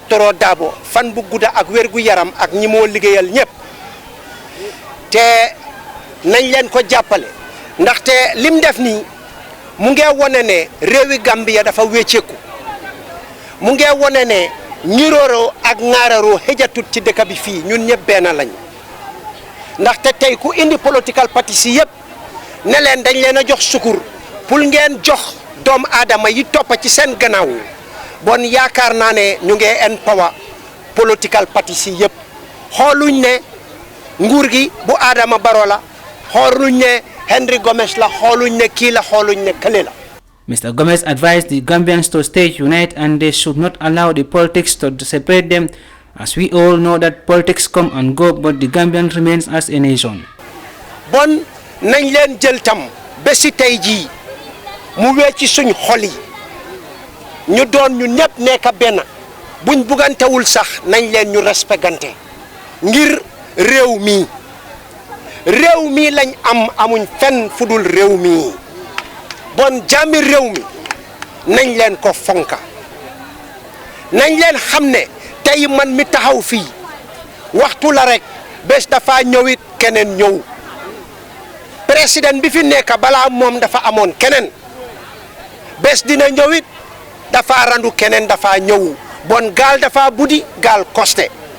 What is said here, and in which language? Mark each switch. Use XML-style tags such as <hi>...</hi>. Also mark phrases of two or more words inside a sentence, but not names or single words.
<wo>Dabo fan bu gudda ak wér gu yaram ak ñi moo liggéeyal ñëpp te nañ leen ko jàppale ndaxte lim def nii mu ngi wone ne réewi Gambia dafa wécceeku mu ngi wone ne ñirooroo ak ŋaararoo xëjatut ci dëkk bi fii ñun ñëpp benn lañ ndaxte tey ku indi</wo> <en>political party</en> <wo>si yëpp ne leen dañ leen a jox sukur pour ngeen jox doom aadama yi toppa ci seen gannaaw bon yaakaar naa ne ñu ngi empower</wo> <en>political party</en> <wo>si yëpp xooluñ ne nguur gi bu Adama Barrow la xooluñ ne Henry Gomez la xooluñ ne kii la xooluñ ne kële la.</wo> <en>Mr. Gomez advised the Gambians to stay united and they should not allow the politics to separate them, as we all know that politics come and go, but the Gambian remains as a nation.</en> <wo>bon nañ leen jël tam ba si tey jii mu wecci suñ xol yi ñu doon ñu ñëpp nekk benn buñ bugantewul sax nañ leen ñu respectante ngir réew mi lañ amuñ fenn fudul réew mi bon jàmmi réew mi nañ leen ko fonka nañ leen xam ne tey man mi taxaw fii waxtu la rek bés dafa ñëwit keneen ñëw président bi fi nekk balaa moom dafa amoon keneen bés dina ñëwit dafa randu keneen dafa ñëw bon gaal dafa buddi gaal costé</wo>